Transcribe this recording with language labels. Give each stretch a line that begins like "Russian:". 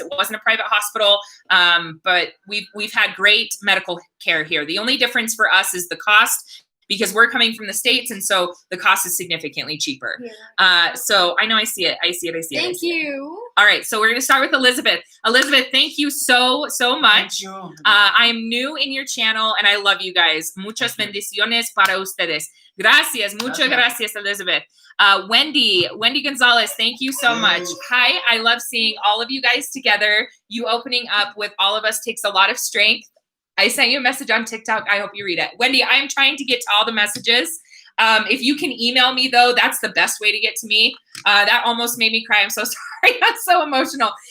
English: It wasn't a private hospital, but we've had great medical care here. The only difference for us is the cost. because we're coming from the States, and so the cost is significantly cheaper. So I know I see it. Thank you. All right, so we're going to start with Elizabeth. Elizabeth, thank you so much. Thank you. I am new in your channel, and I love you guys.
Spanish: Muchas bendiciones para ustedes. Gracias, muchas gracias, Elizabeth.
English: Wendy Gonzalez, thank you so much. Hi, I love seeing all of you guys together. You opening up with all of us takes a lot of strength. I sent you a message on TikTok. I hope you read it. Wendy, I am trying to get to all the messages. If you can email me, though, that's the best way to get to me. That almost made me cry. I'm so sorry. I'm so emotional.